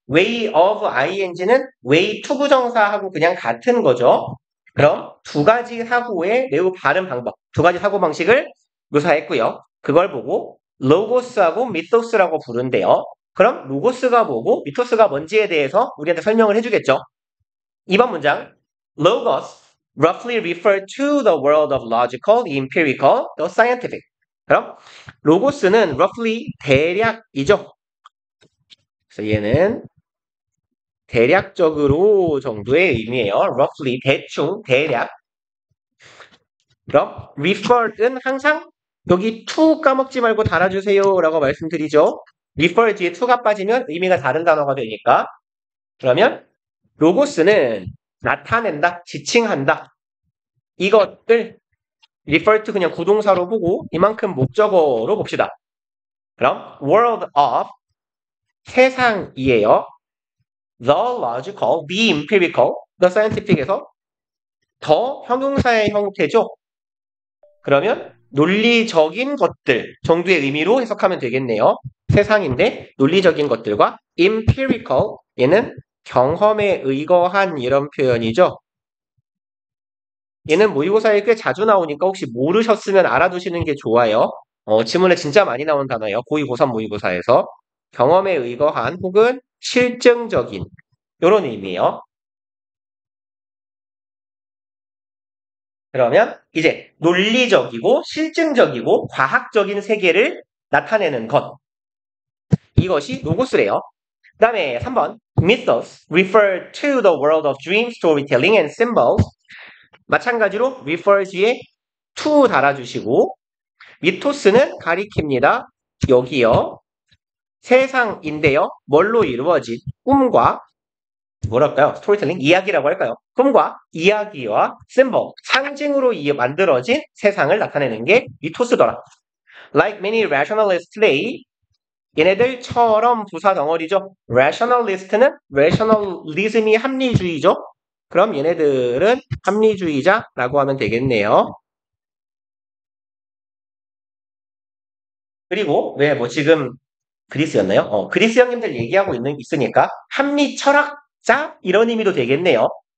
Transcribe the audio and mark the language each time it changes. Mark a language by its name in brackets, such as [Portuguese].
[Korean] way of ing는 way to 부정사하고 그냥 같은 거죠. 그럼 두 가지 사고의 매우 바른 방법, 두 가지 사고 방식을 묘사했고요. 그걸 보고 로고스하고 미토스라고 부른대요. 그럼 로고스가 뭐고 미토스가 뭔지에 대해서 우리한테 설명을 해주겠죠. 2번 문장. [English] Logos roughly refer to the world of logical, the empirical, the scientific. [Korean] 그럼 로고스는 roughly 대략이죠. 그래서 얘는 대략적으로 정도의 의미예요. roughly 대충 대략. 그럼 refer는 항상 여기 to 까먹지 말고 달아주세요 라고 말씀드리죠. refer 뒤에 to가 빠지면 의미가 다른 단어가 되니까. 그러면 로고스는 나타낸다, 지칭한다. 이것을 refer to 그냥 구동사로 보고 이만큼 목적어로 봅시다. 그럼 world of 세상이에요. [English] The logical, the empirical, the scientific에서 [Korean] 더 형용사의 형태죠. 그러면 논리적인 것들 정도의 의미로 해석하면 되겠네요. 세상인데 논리적인 것들과 empirical, 얘는 경험에 의거한 이런 표현이죠. 얘는 모의고사에 꽤 자주 나오니까 혹시 모르셨으면 알아두시는 게 좋아요. 지문에 진짜 많이 나온 단어예요. 고2, 고3 모의고사에서. 경험에 의거한 혹은 실증적인 이런 의미예요. 그러면 이제 논리적이고 실증적이고 과학적인 세계를 나타내는 것. 이것이 로고스래요. 그 다음에 3번. [English] Mythos refer to the world of dream storytelling and symbols. [Korean] 마찬가지로 refers에 to 달아주시고 미토스는 가리킵니다. 여기요. 세상인데요. 뭘로 이루어진 꿈과 뭐랄까요? 스토리텔링? 이야기라고 할까요? 꿈과 이야기와 심볼, 상징으로 만들어진 세상을 나타내는 게 미토스더라. [English] Like many rationalists today, [Korean] 얘네들처럼 부사 덩어리죠. rationalist는 rationalism이 합리주의죠. 그럼 얘네들은 합리주의자라고 하면 되겠네요. 그리고 왜 뭐 지금 그리스였나요? 그리스 형님들 얘기하고 있으니까 합리 철학자 이런 의미도 되겠네요.